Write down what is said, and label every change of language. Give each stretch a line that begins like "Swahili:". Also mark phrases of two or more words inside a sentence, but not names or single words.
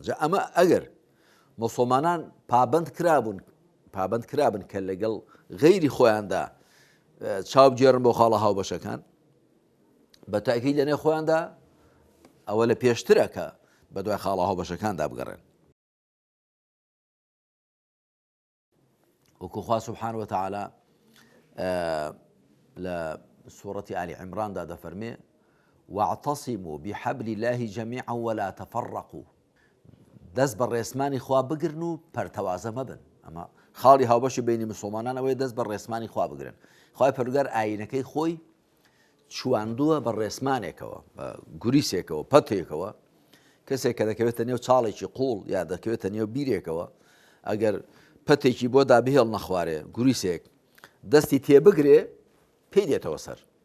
Central Kurdish: جا ئەمە ئەگەر مسڵمانان پابند کرابن کە لەگەڵ غەیری خۆیاندا چاوبگێڕن بۆ خاڵە هاوبەشەکان، بە تاکید لە نێو خۆیاندا ئەوە لە پێشترە کە بە دوای خاڵە هاوبەشەکاندا بگەڕێن. وەکو خوا
Arabic: سبحانه وتعالى
Central Kurdish: لە سوورەتی ئالی عیمراندا دەفەرمێ:
Arabic: واعتصموا بحبل الله جميعا ولا تفرقوا.
Central Kurdish: دەست بە ڕێسمانی خوا بگرن و پەرتەوازە مەبن. ئەمە خاڵی هاوبەشی بینی مسڵمانان ئەوەیە دەست بە ڕێسمانی خوا بگرن. خوای پەروەردگار ئاینەکەی خۆی چواندووە بە ڕێسمانێکەوە، بە گوریسێکەوە، پەتێکەوە. کەسێک کە دەکەوێتە نێو چاڵێکی قوڵ یا دەکەوێتە نێو بیرێکەوە، ئەگەر پەتێکی بۆ دابهێڵ نەخوارێ، گوریسێک دەستی تێبگرێ، پێی دێتەوە سەر.